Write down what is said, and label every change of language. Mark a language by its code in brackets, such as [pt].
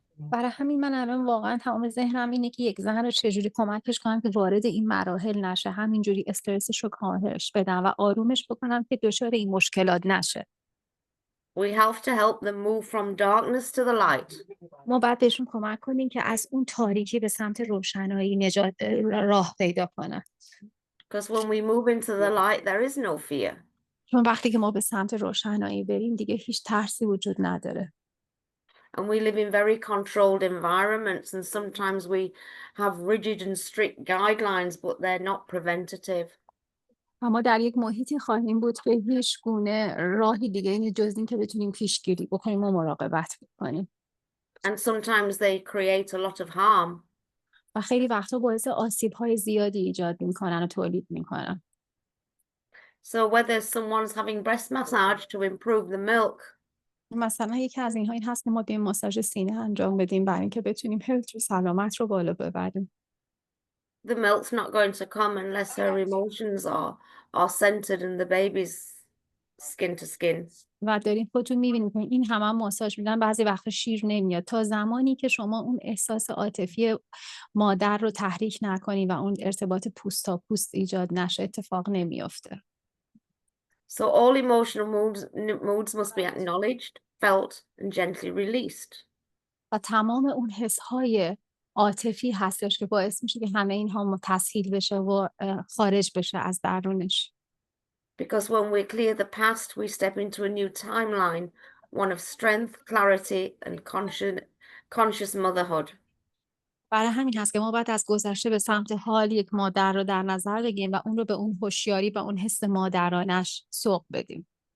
[fa] برای همین من الان واقعا تمام ذهنم اینه که یک زن رو چجوری کمکش کنم که وارد این مراحل نشه، همینجوری استرسش رو کاهش بدم و آرومش بکنم که دچار این مشکلات نشه. [en] We have to help them move from darkness to the light. [fa] ما باید بهشون کمک کنیم که از اون تاریکی به سمت روشنایی راه پیدا کنن. [en] Because when we move into the light, there is no fear. [fa] چون وقتی که ما به سمت روشنایی بریم دیگه هیچ ترسی وجود نداره. [en] And we live in very controlled environments, and sometimes we have rigid and strict guidelines, but they're not preventative. [fa] و ما در یک محیطی خواهیم بود که هیچ گونه راهی دیگه این جز این که بتونیم پیشگیری بکنیم و مراقبت بکنیم. [en] And sometimes they create a lot of harm. [fa] و خیلی وقتا باعث آسیب‌های زیادی ایجاد می‌کنن و تولید می‌کنن. [en] So whether someone's having breast massage to improve the milk, [fa] مثلا یکی از اینها این هست که ما بیایم ماساژ سینه انجام بدیم برای اینکه بتونیم هلت و سلامت رو بالا ببریم. [en] the milk's not going to come unless her emotions are centered in the baby's skin to skin. [fa] و دارین خودتون می‌بینید که این همه ماساژ میدن بعضی وقتا شیر نمیاد تا زمانی که شما اون احساس عاطفی مادر رو تحریک نکنی و اون ارتباط پوست تا پوست ایجاد نشه اتفاق نمیافته. [en] So all emotional moods must be acknowledged, felt, and gently released. [fa] و تمام اون حس‌های عاطفی هستش که باعث میشه که همه اینها تسهیل بشه و خارج بشه از درونش. [en] Because when we clear the past, we step into a new timeline, one of strength, clarity, and conscious motherhood. [fa] برای همین هست که ما باید از گذشته به سمت حال یک مادر رو در نظر بگیریم و اون رو به اون هوشیاری و اون حس مادرانش سوق بدیم.